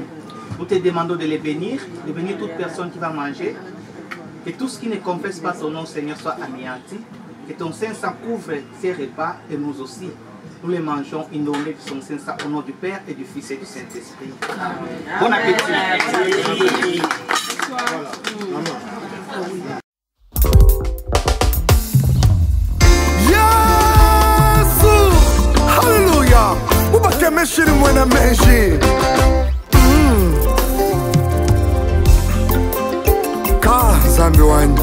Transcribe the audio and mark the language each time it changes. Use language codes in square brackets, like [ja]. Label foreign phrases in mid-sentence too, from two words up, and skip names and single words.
[fr] Nous te demandons de les bénir toute personne qui va manger. Que tout ce qui ne confesse pas son nom, Seigneur, soit anéanti. Que ton Saint-Sang couvre ces repas et nous aussi. Nous les mangeons inondés de son Saint-Sang au nom du Père et du Fils et du Saint-Esprit. Bon appétit. Hallelujah. [lua] Ubake meshiri mwena meshi. Ka zambi wanyi.